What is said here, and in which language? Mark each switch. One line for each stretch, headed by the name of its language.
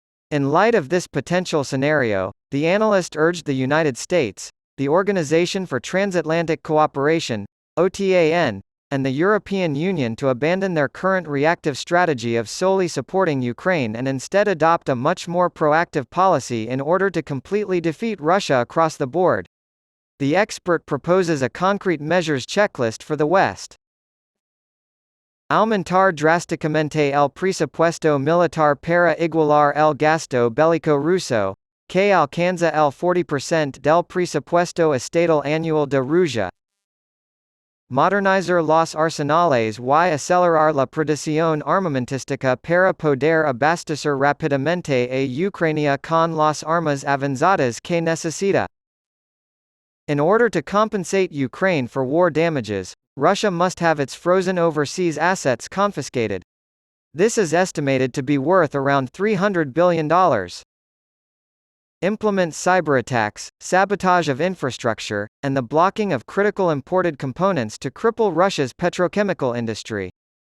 English: In light of this potential scenario, the analyst urged the United States, the Organization for Transatlantic Cooperation, OTAN, and the European Union to abandon their current reactive strategy of solely supporting Ukraine and instead adopt a much more proactive policy in order to completely defeat Russia across the board. The expert proposes a concrete measures checklist for the West.
Spanish: Aumentar drásticamente el presupuesto militar para igualar el gasto bélico ruso, que alcanza el 40% del presupuesto estatal anual de Rusia. Modernizar los arsenales y acelerar la producción armamentística para poder abastecer rápidamente a Ucrania con las armas avanzadas que necesita.
English: In order to compensate Ukraine for war damages, Russia must have its frozen overseas assets confiscated. This is estimated to be worth around $300 billion. Implement cyberattacks, sabotage of infrastructure, and the blocking of critical imported components to cripple Russia's petrochemical industry.